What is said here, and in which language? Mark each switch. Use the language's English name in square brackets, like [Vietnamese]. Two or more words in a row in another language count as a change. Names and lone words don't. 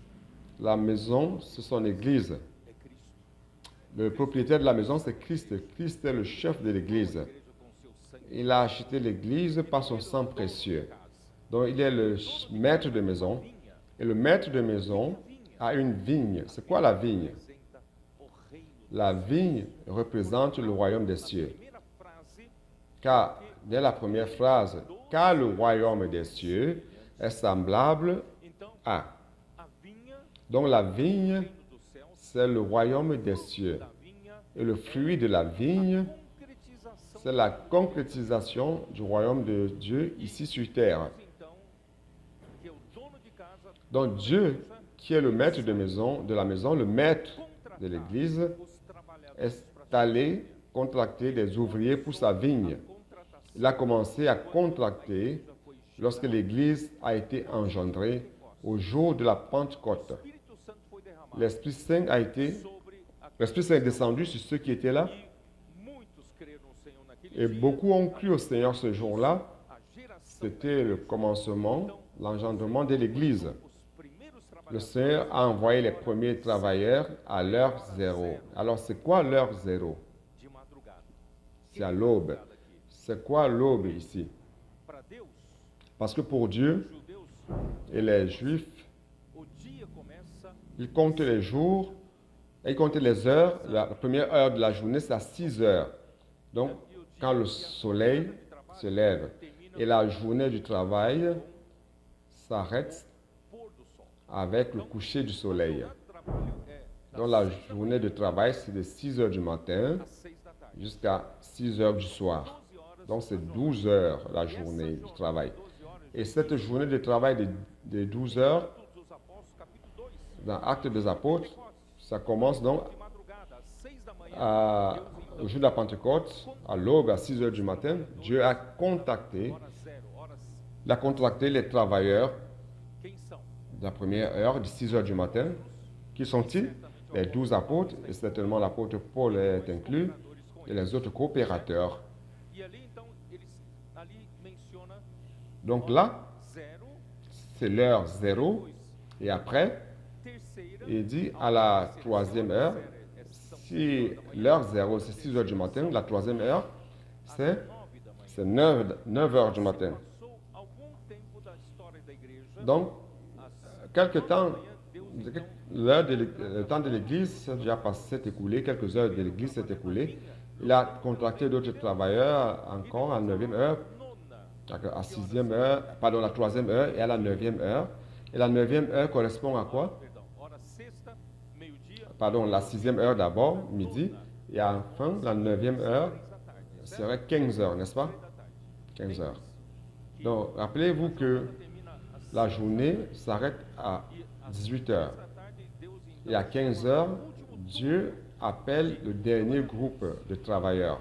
[French] La maison, c'est son église. [Portuguese] É Cristo. [French] Le propriétaire de la maison, c'est Christ. Christ est le chef de l'église. [Portuguese] A igreja com seu sangue. [French] Il a acheté l'église par son sang précieux. Donc, il est le maître de maison. [Portuguese] Vinha [French] Et le maître de maison a une vigne. C'est quoi la vigne? [Portuguese] representa o reino. [French] La vigne représente le royaume des cieux. [Portuguese] Primeira frase, [French] Car, dès la première phrase, car le royaume des cieux est semblable [Portuguese] então, [French] à. [Portuguese] a vinha, [French] Donc, la vigne, [Portuguese] reino dos céus, [French] c'est le royaume des cieux. [Portuguese] da vinha, [French] Et le fruit de la vigne, [Portuguese] concretização. [French] c'est la concrétisation du royaume de Dieu ici sur terre. [Portuguese] Então, que o dono de casa [French] Donc Dieu, qui est le maître de la maison, le maître de l'église, [Portuguese] os trabalhadores [French] est allé contracter des ouvriers pour sa vigne. [Portuguese] contratação. [French] Il a commencé à contracter lorsque l'église a été engendrée au jour de la Pentecôte. [Portuguese] O Espírito Santo foi derramado [French] L'Esprit Saint a été, [Portuguese] sobre a [French] l'Esprit Saint est descendu sur ceux qui étaient là, [Portuguese] e muitos creram no Senhor naquele [French] et [Portuguese] dia. [French] beaucoup ont cru au Seigneur ce jour-là. [Portuguese] A geração [French] C'était le commencement, l'engendrement de l'église. [Portuguese] os primeiros [French] Le [Portuguese] trabalhadores [French] Seigneur a envoyé les premiers travailleurs à l'heure zéro. Alors, c'est quoi l'heure zéro? [Portuguese] de madrugada. [French] C'est à l'aube. [Portuguese] Madrugada aqui. [French] C'est quoi l'aube ici? [Portuguese] Para Deus, [French] Parce que pour Dieu [Portuguese] os judeus, [French] et les Juifs, [Portuguese] o dia começa [French] ils comptent les jours et ils comptent les heures. La première heure de la journée, c'est à 6 heures. Donc, quand le soleil se lève et la journée du travail s'arrête [Portuguese] pôr do sol. [French] avec le coucher du soleil. [Portuguese] O trabalho é [French] Donc, la journée de travail, c'est de 6 heures du matin [Portuguese] às 6 da tarde. [French] jusqu'à 6 heures du soir. [Portuguese] 12 horas. [French] Donc, c'est 12 heures la journée du travail. [Portuguese] 12 horas. [French] Et cette journée de travail de 12 heures, [Portuguese] Atos dos Apóstolos, capítulo 2. [French] dans Actes des Apôtres, ça commence donc [Portuguese] De madrugada, às 6 da manhã, [French] au jour de la Pentecôte, à l'aube, à 6 heures du matin. Dieu a contacté, [Portuguese] hora zero, horas. [French] il a contracté les travailleurs [Portuguese] Quem são? [French] de la première heure, de 6 heures du matin. Qui sont-ils? Les 12 apôtres, et certainement l'apôtre Paul est inclus, et les autres coopérateurs. [Portuguese] E ali, então, ali menciona [French] Donc là, [Portuguese] zero, [French] c'est l'heure zéro, et après, [Portuguese] terceira, [French] il dit à la troisième heure, si l'heure zéro, c'est 6 heures du matin, la troisième heure, c'est [Portuguese] 9 da manhã. [French] c'est 9 heures du matin. [Portuguese] Passou algum tempo da história da igreja. [French] Donc, [Portuguese] Às [French] quelque temps, [Portuguese] Deus [French] le temps de l'église s'est déjà passé, s'est écoulé, quelques heures de l'église s'est écoulé. Il a contracté d'autres travailleurs encore à la 9e heure, [Portuguese] nona, [French] à 6e heure, pardon, la 3e heure et à la 9e heure. Et la 9e heure correspond à quoi? [Portuguese] perdão, hora sexta, meio-dia, [French] pardon, la 6e heure d'abord, midi, et enfin, la 9e heure serait 15 heures, n'est-ce pas? 15 heures. Donc, rappelez-vous que la journée s'arrête à 18 heures. Et à 15 heures, Dieu appelle le dernier groupe de travailleurs.